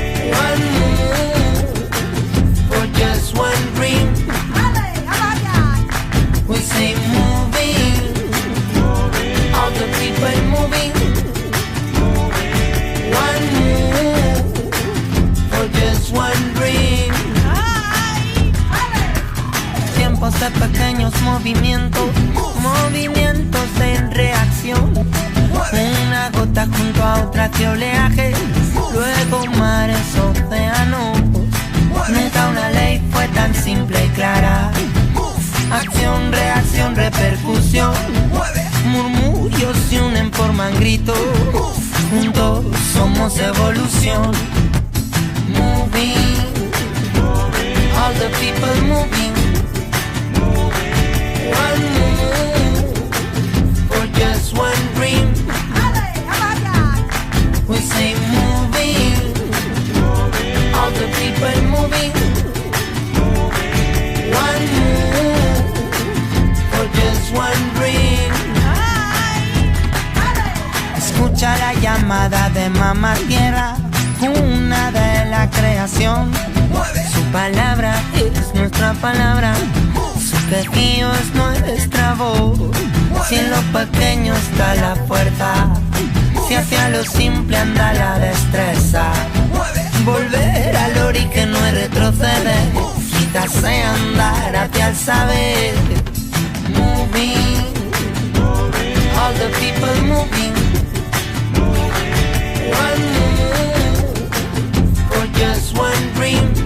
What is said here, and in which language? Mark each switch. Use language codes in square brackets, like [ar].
[en] One move for just one dream. We say moving, all the people moving. One move for just one dream. [es] Tiempos de pequeños movimientos, movimientos en reacción. Una gota junto a otra de oleaje, luego mares, océanos. Nunca una ley fue tan simple y clara. Acción, reacción, repercusión. Murmullos se unen, forman gritos. Juntos somos evolución. [en] Moving, all the people moving. One move for just one dream. We say moving, all the people moving. One move for just one dream. [es] Escucha la llamada de mamá tierra, cuna de la creación. Su palabra es nuestra palabra, su quejío es nuestra voz. Si en lo pequeño está la fuerza, si hacia lo simple anda la destreza. Volver al ori que no es retroceder, quizás andar hacia el saber. [en] Moving, all the people moving. One move for just one dream.